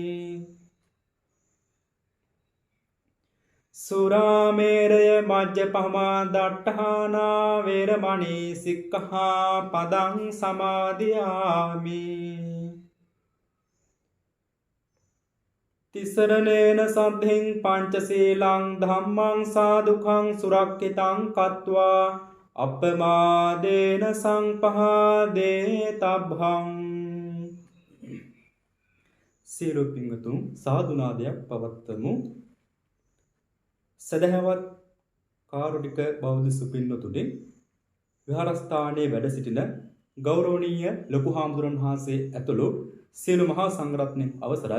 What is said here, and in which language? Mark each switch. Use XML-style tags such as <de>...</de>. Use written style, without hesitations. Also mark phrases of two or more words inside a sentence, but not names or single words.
<pi>සුරාමේරය මජ්ජපමා දට්ඨානා වේරමණී සික්ඛාපදං සමාදියාමි තිසරණේන සද්ධින් පංචශීලං ධම්මං සාදුකං සුරක්ඛිතං කତ୍වා අපමාදේන සංපහාදේ තබ්බං</pi> <si>සියලු පින්වතුන් සාදුනාදයක් පවත්වමු. සදහවත් කාරුණික බෞද්ධ සුපින්නතුනි, විහාරස්ථානයේ වැඩ සිටින ගෞරවනීය ලොකු හාමුදුරන් වහන්සේ ඇතුළු සියලු මහා සංඝරත්නයන් අවසරයි.</si>